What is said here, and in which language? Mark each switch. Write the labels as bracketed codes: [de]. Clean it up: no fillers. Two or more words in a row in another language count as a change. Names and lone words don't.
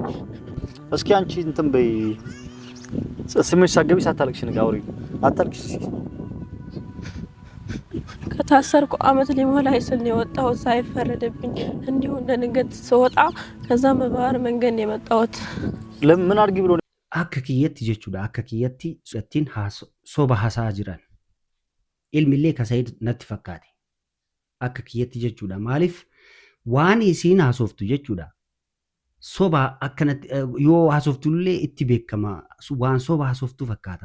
[am] እስኪ አንቺ እንትን በይ። ስምሽ ሳገቢ ሳታለቅሽ ንጋውሪ አታልቅሽ። ከታሰርኩ አመት ሊሞላኝ ስል ነው የወጣሁት ሳይፈረድብኝ እንዲሁ እንደንገት ስወጣ ከዛ በባህር መንገድ ነው የመጣሁት። ለምን አድርጊ ብሎ [om] akka kiyyatti jechuudha. Akka kiyyatti su'attiin soba hasaa jiran ilmillee ka Said natti fakkaate akka kiyyatti jechuudha. Maaliif waan isiin haasoftu jechuudha. Soba akkanatti yoo haasoftullee itti beekama waan soba haasoftu fakkaata.